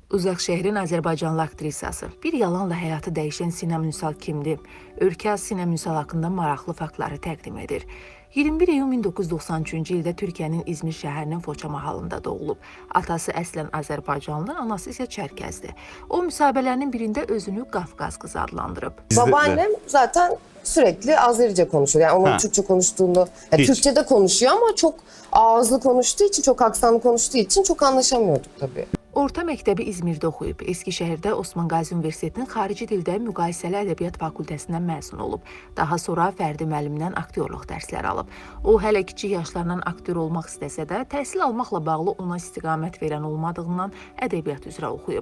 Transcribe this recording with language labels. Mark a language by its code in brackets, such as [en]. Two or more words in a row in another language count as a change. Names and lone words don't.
[az] Uzaqşəhərin Azərbaycanlı aktrisası. Bir yalanla həyatı dəyişən Sinem Ünsal kimdir? Ölkə Sinem Ünsal haqqında maraqlı faktları təqdim edir. 21 iyun 1993-cü ildə Türkiyənin İzmir şəhərinin Foça mahallında doğulub. Atası əslən Azərbaycanlı, anası isə Çərkəzdir. O müsahibələrinin birində özünü Qafqaz qızı adlandırıb. [tr] Babaannem zaten sürekli Azerice konuşuyor. Yani onun Türkçe konuştuğunu, yani Türkçe de konuşuyor ama çok ağızlı konuştuğu için, çok aksanlı konuştuğu için çok anlaşamıyorduk tabii. [az] Orta məktəbi İzmirdə oxuyub. Eskişəhərdə Osman Qazi Universitetinin xarici dildə müqayisəli ədəbiyyat fakültəsindən məzun olub. Daha sonra Fərdi müəllimdən aktyorluq dərsləri alıb. O, hələ kiçik yaşlarından aktyor olmaq istəsə də, təhsil almaqla bağlı ona istiqamət verən olmadığından ədəbiyyat üzrə oxuyub.